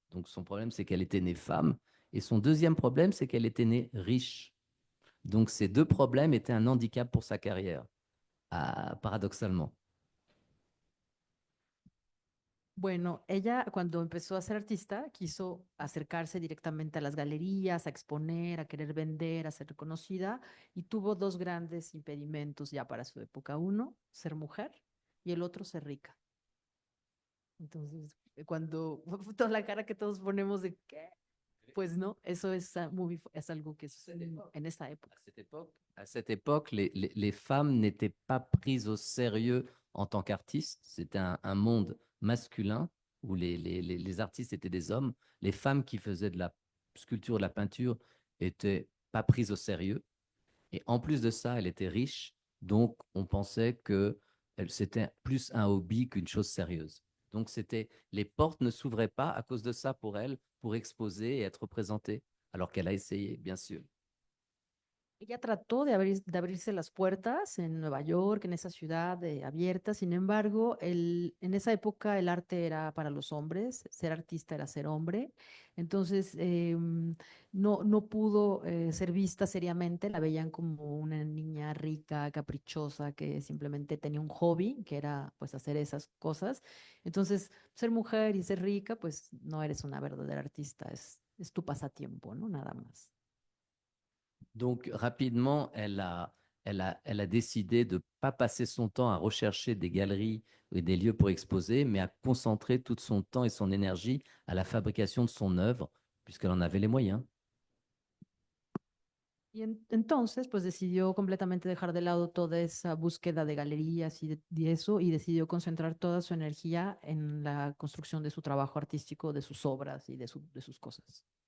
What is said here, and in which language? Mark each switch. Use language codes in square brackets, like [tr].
[fr] Donc son problème, c'est qu'elle était née femme. Et son deuxième problème, c'est qu'elle était née riche. Donc ces deux problèmes étaient un handicap pour sa carrière, paradoxalement. [es] Bueno, ella cuando empezó a ser artista quiso acercarse directamente a las galerías, a exponer, a querer vender, a ser reconocida y tuvo dos grandes impedimentos ya para su época. Uno, ser mujer y el otro, ser rica. Entonces, cuando toda la cara que todos ponemos de ¿qué? Pues no, eso es, es algo que es en esta época. [fr] À cette époque, les femmes n'étaient pas prises au sérieux en tant qu'artistes. C'était un monde masculin où les artistes étaient des hommes. Les femmes qui faisaient de la sculpture, de la peinture, étaient pas prises au sérieux. Et en plus de ça, elle était riche. Donc, on pensait que c'était plus un hobby qu'une chose sérieuse. Donc, les portes ne s'ouvraient pas à cause de ça pour elle, pour exposer et être représentée, alors qu'elle a essayé, bien sûr. [es] Ella trató de abrirse las puertas en Nueva York, en esa ciudad abierta. Sin embargo, en esa época el arte era para los hombres, ser artista era ser hombre. Entonces, no pudo ser vista seriamente. La veían como una niña rica, caprichosa, que simplemente tenía un hobby, que era pues hacer esas cosas. Entonces, ser mujer y ser rica, pues no eres una verdadera artista, es tu pasatiempo, ¿no? Nada más. [fr] Donc, rapidement, elle a décidé de ne pas passer son temps à rechercher des galeries et des lieux pour exposer, mais à concentrer tout son temps et son énergie à la fabrication de son œuvre, puisqu'elle en avait les moyens. [es] Y entonces, pues decidió completamente dejar de lado toda esa búsqueda de galerías y eso, y decidió concentrar toda su energía en la construcción de su trabajo artístico, de sus obras y de sus cosas.